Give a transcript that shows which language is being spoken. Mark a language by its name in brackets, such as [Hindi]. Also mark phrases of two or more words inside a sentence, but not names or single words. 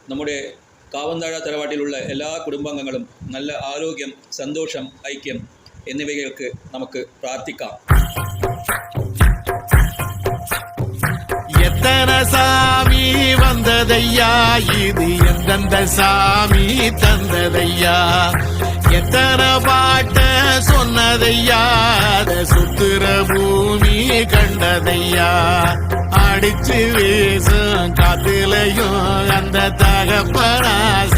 [Malayalam] നമ്മുടെ കാവന്താഴ തറവാട്ടിലുള്ള എല്ലാ കുടുംബാംഗങ്ങളും നല്ല ആരോഗ്യം, സന്തോഷം, ഐക്യം എന്നിവയ്ക്ക് നമുക്ക് പ്രാർത്ഥിക്കാം. [Tamil] எத்தனை சாமி வந்ததையா, இது எந்தெந்த சாமி தந்ததையா, எத்தனை பாட்ட சொன்னதையா, அத சுத்துற பூமி கண்டதையா, அடிச்சு வீசும் காத்துலையும் அந்த தகப்பராச